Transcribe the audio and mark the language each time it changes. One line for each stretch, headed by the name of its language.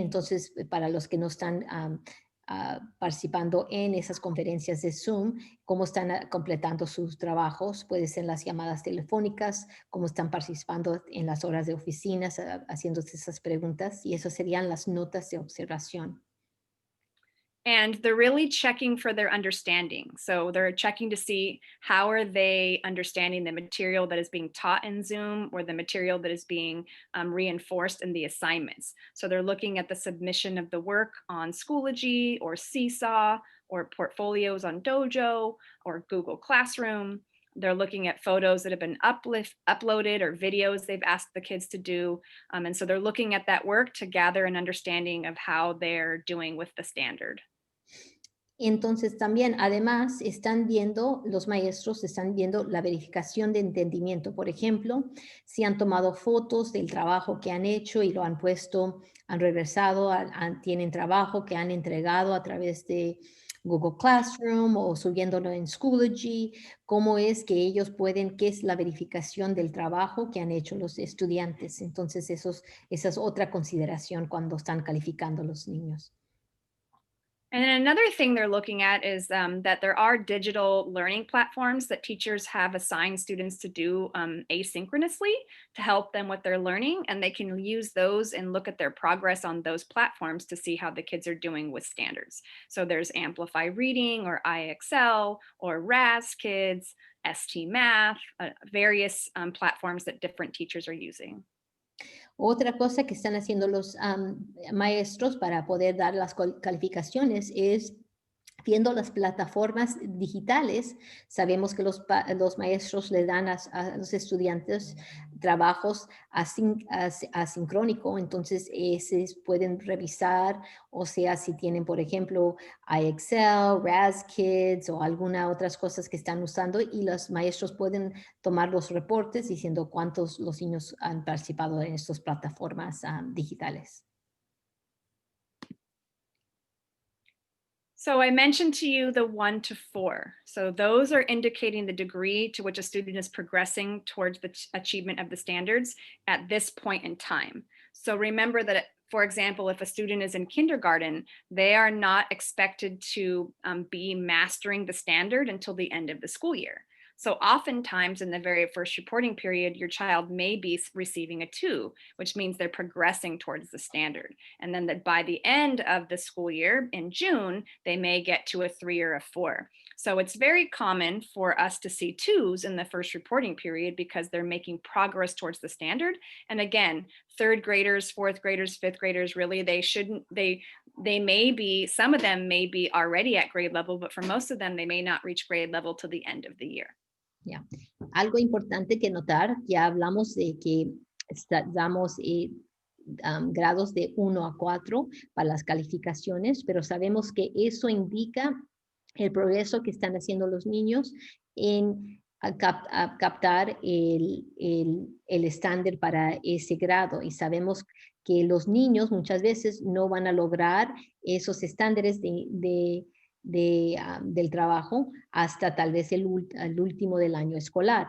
Spanish: Entonces, para los que no están participando en esas conferencias de Zoom, cómo están completando sus trabajos, puede ser las llamadas telefónicas, cómo están participando en las horas de oficinas, haciéndose esas preguntas, y eso serían las notas de observación.
English: And they're really checking for their understanding. So they're checking to see how are they understanding the material that is being taught in Zoom, or the material that is being reinforced in the assignments. So they're looking at the submission of the work on Schoology or Seesaw, or portfolios on Dojo or Google Classroom. They're looking at photos that have been uploaded, or videos they've asked the kids to do. And so they're looking at that work to gather an understanding of how they're doing with the standard.
Spanish: Entonces también, además, los maestros están viendo la verificación de entendimiento. Por ejemplo, si han tomado fotos del trabajo que han hecho y lo han puesto, han regresado, tienen trabajo que han entregado a través de Google Classroom o subiéndolo en Schoology, cómo es que ellos qué es la verificación del trabajo que han hecho los estudiantes. Entonces, esa es otra consideración cuando están calificando los niños.
English: And then another thing they're looking at is that there are digital learning platforms that teachers have assigned students to do asynchronously to help them with their learning. And they can use those and look at their progress on those platforms to see how the kids are doing with standards. So there's Amplify Reading, or IXL, or RAS Kids, ST Math, various platforms that different teachers are using.
Spanish: Otra cosa que están haciendo los maestros para poder dar las calificaciones es viendo las plataformas digitales. Sabemos que los maestros le dan a los estudiantes trabajos asincrónicos, entonces pueden revisar, o sea, si tienen, por ejemplo, IXL, RAS Kids o alguna otras cosas que están usando, y los maestros pueden tomar los reportes diciendo cuántos los niños han participado en estas plataformas digitales.
English: So I mentioned to you the 1 to 4. So those are indicating the degree to which a student is progressing towards the achievement of the standards at this point in time. So remember that, for example, if a student is in kindergarten, they are not expected to be mastering the standard until the end of the school year. So oftentimes in the very first reporting period, your child may be receiving a 2, which means they're progressing towards the standard. And then that by the end of the school year in June, they may get to a 3 or a 4. So it's very common for us to see 2s in the first reporting period because they're making progress towards the standard. And again, 3rd graders, 4th graders, 5th graders, really, they may be, some of them may be already at grade level, but for most of them, they may not reach grade level till the end of the year.
Spanish: Yeah. Algo importante que notar, ya hablamos de que damos grados de 1 a 4 para las calificaciones, pero sabemos que eso indica el progreso que están haciendo los niños en captar el estándar para ese grado, y sabemos que los niños muchas veces no van a lograr esos estándares del trabajo hasta tal vez el último del año escolar.